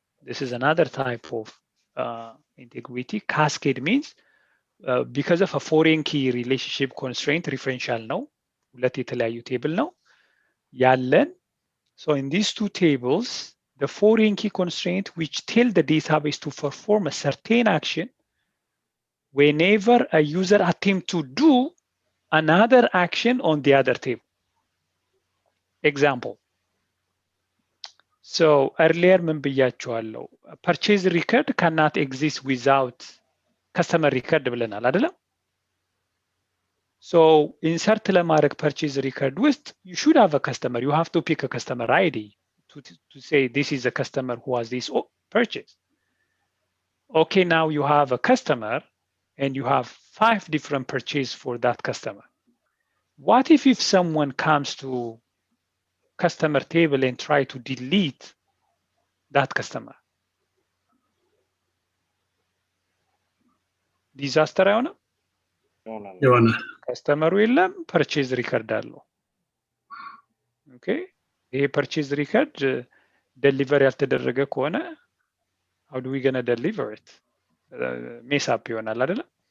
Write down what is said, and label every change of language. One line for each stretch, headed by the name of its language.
English: This is another type of integrity. Cascade means because of a foreign key relationship constraint referential
Amharic: ነው ሁለት የተለያዩ ቴብል ነው ያለን.
English: So in these two tables, the foreign key constraint which tell the database to perform a certain action whenever a user attempt to do another action on the other table. Example. So earlier
Amharic: ምን ብያቸዋለሁ?
English: Purchase record cannot exist without customer record
Amharic: ብለናል አይደለም?
English: So insert
Amharic: ለማድረግ
English: purchase record
Amharic: ውስጥ
English: you should have a customer. You have to pick a customer ID to say this is a customer who has this purchase. Okay, now you have a customer and you have 5 different purchases for that customer. What if someone comes to customer table and try to delete that customer?
Amharic: Disaster አይሆንም? ይሆናል። ከስተመሩ የለም ፐርቼዝ ሪከርድ አለው። ኦኬ ይሄ ፐርቼዝ ሪከርድ ደሊቨር ያልተደረገ ከሆነ
English: how do we gonna deliver it?
Amharic: ሜስ አፕ ይሆናል አይደለም?